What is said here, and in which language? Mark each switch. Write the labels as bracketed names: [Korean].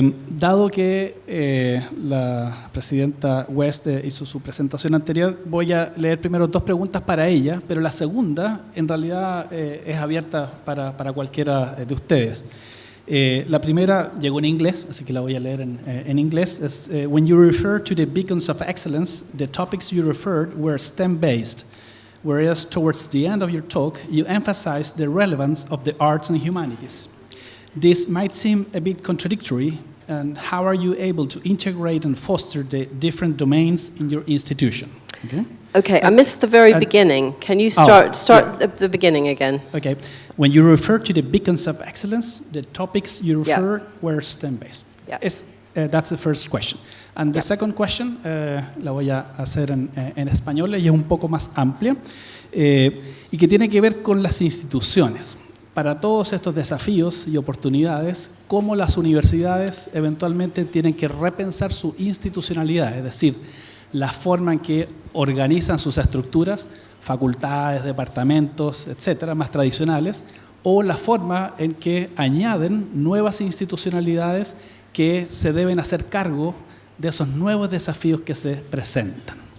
[Spanish] Dado que la presidenta West hizo su presentación anterior, voy a leer primero 2 preguntas para ella, pero la segunda en realidad es abierta para cualquiera de ustedes. La primera llegó en inglés, así que la voy a leer en inglés. [English] Es, when you refer to the beacons of excellence, the topics you referred were STEM-based, whereas towards the end of your talk, you emphasized the relevance of the arts and humanities. This might seem a bit contradictory, and how are you able to integrate and foster the different domains in your institution? Okay, I missed the very beginning. Can you start the beginning again? Okay. When you refer to the beacons of excellence, the topics you referred were STEM-based. Yeah. That's the first question. And the second question, [Spanish] la voy a hacer en español y es un poco más amplia, y que tiene que ver con las instituciones. Para todos estos desafíos y oportunidades, cómo las universidades eventualmente tienen que repensar su institucionalidad, es decir, la forma en que organizan sus estructuras, facultades, departamentos, etcétera, más tradicionales, o la forma en que añaden nuevas institucionalidades que se deben hacer cargo de esos nuevos desafíos que se presentan.